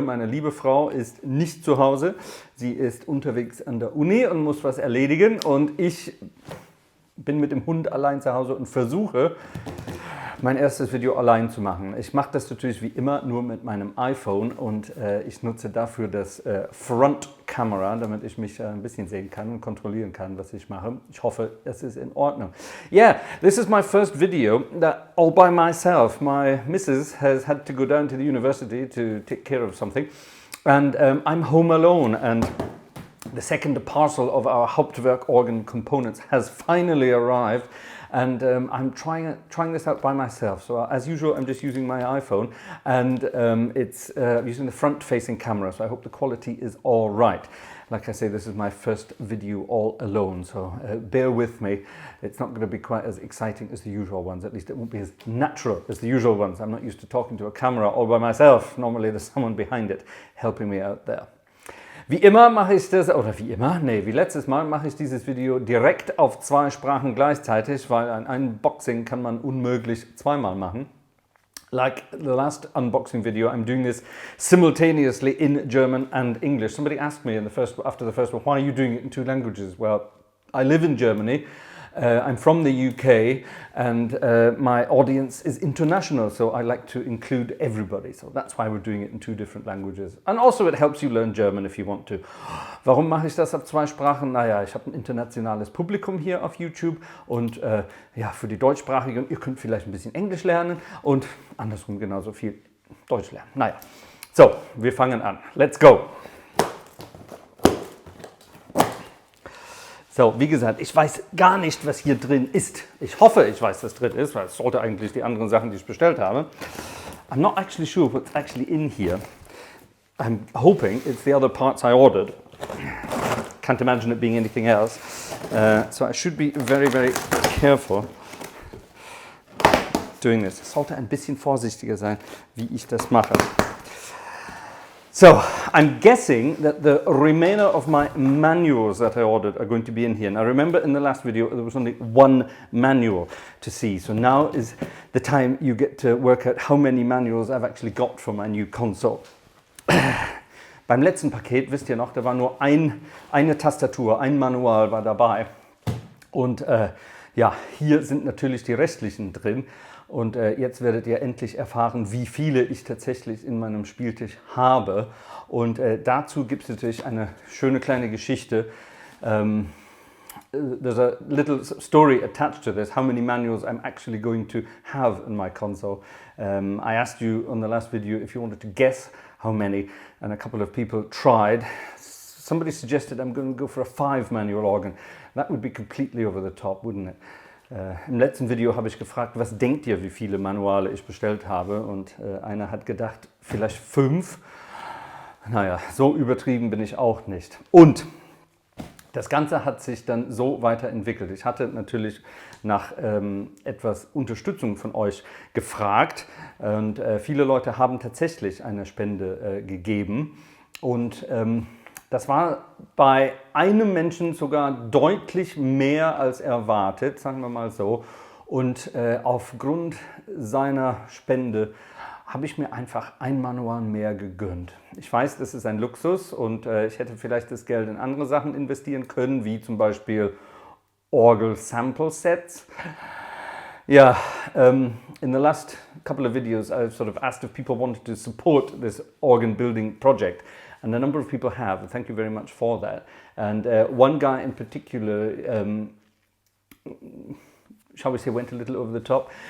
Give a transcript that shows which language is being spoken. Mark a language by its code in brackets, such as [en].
[de] Meine liebe Frau ist nicht zu Hause. Sie ist unterwegs an der Uni und muss was erledigen und ich bin mit dem Hund allein zu Hause und versuche, mein erstes Video allein zu machen. Ich mache das natürlich wie immer nur mit meinem iPhone und ich nutze dafür das Front Camera, damit ich mich ein bisschen sehen kann und kontrollieren kann, was ich mache. Ich hoffe, es ist in Ordnung. [en] Yeah, this is my first video that all by myself. My missus has had to go down to the university to take care of something and I'm home alone and the second parcel of our Hauptwerk organ components has finally arrived. And I'm trying this out by myself. So as usual, I'm just using my iPhone and it's using the front-facing camera. So I hope the quality is all right. Like I say, this is my first video all alone. So bear with me. It's not going to be quite as exciting as the usual ones. At least it won't be as natural as the usual ones. I'm not used to talking to a camera all by myself. Normally there's someone behind it helping me out there. [de] Wie immer mache ich das, oder wie immer, nee, wie letztes Mal mache ich dieses Video direkt auf 2 Sprachen gleichzeitig, weil ein Unboxing kann man unmöglich zweimal machen. [en] Like the last unboxing video, I'm doing this simultaneously in German and English. Somebody asked me after the first one, why are you doing it in 2 languages? Well, I live in Germany. I'm from the UK and my audience is international, so I like to include everybody. So that's why we're doing it in 2 different languages. And also it helps you learn German if you want to. [de] Warum mache ich das auf 2 Sprachen? Naja, ich habe ein internationales Publikum hier auf YouTube und ja, für die Deutschsprachigen, ihr könnt vielleicht ein bisschen Englisch lernen und andersrum genauso viel Deutsch lernen. Naja, so, wir fangen an. [en] Let's go! [de] So, wie gesagt, ich weiß gar nicht, was hier drin ist. Ich hoffe, ich weiß, was drin ist, weil es sollte eigentlich die anderen Sachen, die ich bestellt habe. [en] I'm not actually sure what's actually in here. I'm hoping it's the other parts I ordered. Can't imagine it being anything else. So I should be very, very careful doing this. [de] Ich sollte ein bisschen vorsichtiger sein, wie ich das mache. [en] So, I'm guessing that the remainder of my manuals that I ordered are going to be in here. Now remember in the last video there was only 1 manual to see. So now is the time you get to work out how many manuals I've actually got for my new console. [de] Beim letzten Paket, wisst ihr noch, da war nur eine Tastatur, ein Manual war dabei. Und ja, hier sind natürlich die restlichen drin. Und jetzt werdet ihr endlich erfahren, wie viele ich tatsächlich in meinem Spieltisch habe. Und dazu gibt es natürlich eine schöne kleine Geschichte. [en] There's a little story attached to this, how many manuals I'm actually going to have in my console. I asked you on the last video if you wanted to guess how many, and a couple of people tried. Somebody suggested I'm going to go for a 5 manual organ. That would be completely over the top, wouldn't it? [de] Im letzten Video habe ich gefragt, was denkt ihr, wie viele Manuale ich bestellt habe? Und einer hat gedacht, vielleicht 5. Naja, so übertrieben bin ich auch nicht. Und das Ganze hat sich dann so weiterentwickelt. Ich hatte natürlich nach etwas Unterstützung von euch gefragt und viele Leute haben tatsächlich eine Spende gegeben. Und das war bei einem Menschen sogar deutlich mehr als erwartet, sagen wir mal so. Und aufgrund seiner Spende habe ich mir einfach ein Manual mehr gegönnt. Ich weiß, das ist ein Luxus und ich hätte vielleicht das Geld in andere Sachen investieren können, wie zum Beispiel Orgel-Sample-Sets. [en] Yeah, in the last couple of videos I've sort of asked if people wanted to support this organ building project. And a number of people have, and thank you very much for that. And one guy in particular, shall we say, went a little over the top.